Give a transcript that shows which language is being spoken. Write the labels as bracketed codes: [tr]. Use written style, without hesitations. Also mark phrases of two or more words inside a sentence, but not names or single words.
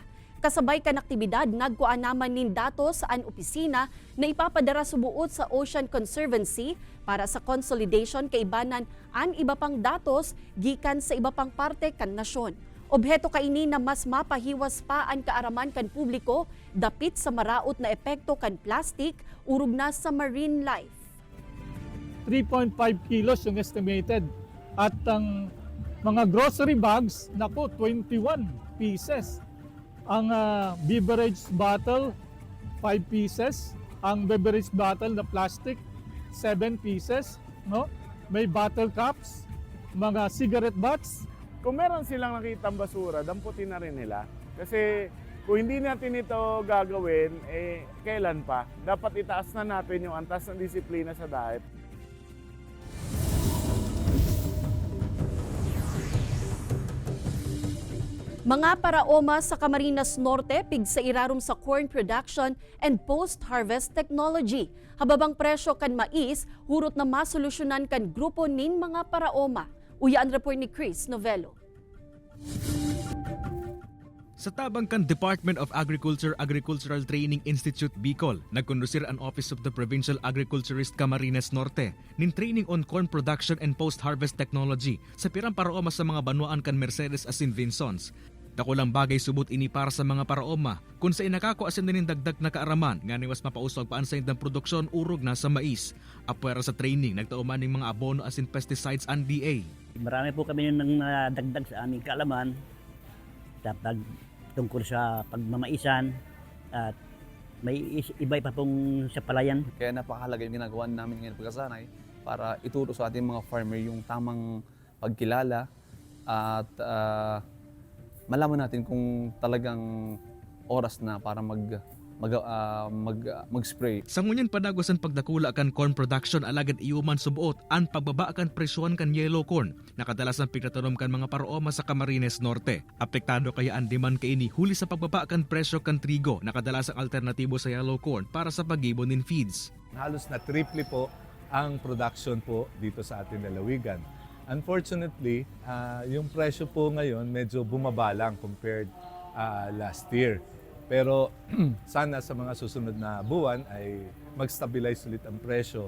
[bik] Kasabay kan aktibidad, nagkuan naman nin datos sa an opisina na ipapadara subuot sa Ocean Conservancy para sa consolidation kay ibanan an iba pang datos gikan sa iba pang parte kan nasyon. Obheto kaini na mas mapahiwas pa ang kaaraman kan publiko dapit sa maraot na epekto kan plastic urog na sa [en] marine life. [tl] 3.5 kilos yung estimated. At ang mga [en] grocery bags, [tl] naku, 21 pieces. Ang [en] beverage bottle, [tl] 5 pieces. Ang [en] beverage bottle [tl] na plastic, 7 pieces. No? May [en] bottle caps, [tl] mga [en] cigarette butts. [tl] Kung meron silang nakitang basura, damputin na rin nila. Kasi kung hindi natin ito gagawin, kailan pa? Dapat itaas na natin yung antas ng disiplina sa diet. [bik] Mga paraoma sa Camarines Norte pig sa irarum sa [en] corn production and post-harvest technology. [bik] Hababang presyo kan mais, hurot na masolusyonan kan grupo nin mga paraoma. Uya ang report ni Chris Novello. Sa tabang kan Department of Agriculture Agricultural Training Institute Bicol, nagkondusir ang Office of the Provincial Agriculturist Camarines Norte nin [en] training on corn production and post-harvest technology [bik] sa pirang paraoma sa mga banwaan kan Mercedes asin Vinsons. Dakulang bagay subot ini para sa mga paraoma kung sa inakako asin din dagdag na kaaraman nga niwas mapausog paan sa indang produksyon urog na sa mais. Apwera sa training, nagtauman ng mga abono asin pesticides and DA. [tl] Marami po kami yung dagdag sa aming kaalaman tungkol sa pagmamaisan at may iba pa pong sa palayan. Kaya napakahalaga yung ginagawa namin ngayon pagkasanay para ituro sa ating mga farmer yung tamang pagkilala at malaman natin kung talagang oras na para mag-spray. [bik] Sa ngunyan padagos ang pagdakula kan corn production alagad iuman subuot ang pagbaba kan presyon kan [en] yellow corn [bik] na kadalasan pigtatanom kan mga parooma sa Camarines Norte. Apektado kaya ang demand kaini huli sa pagbaba kan presyo kan trigo na kadalasang alternatibo sa [en] yellow corn [bik] para sa pag-ibon in feeds. [tl] Halos na triple po ang production po dito sa ating lalawigan. Unfortunately, yung presyo po ngayon medyo bumaba lang [en] compared last year. [tl] Pero sana sa mga susunod na buwan ay mag-stabilize ulit ang presyo.